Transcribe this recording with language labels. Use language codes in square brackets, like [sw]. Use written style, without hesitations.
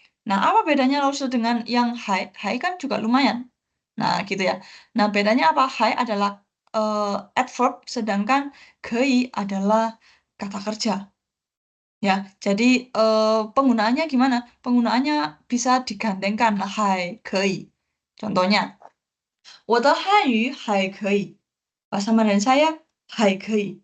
[id] Nah, apa bedanya Laoshi dengan yang hai? Hai kan juga lumayan. Nah, gitu ya. Nah, bedanya apa? Hai adalah adverb, sedangkan 可以 adalah kata kerja. Ya, jadi penggunaannya gimana? Penggunaannya bisa digandengkan hai, 可以. Contohnya, [zh] 我的汉语还可以. [id] Bahasa Mandarin saya [zh] 还可以.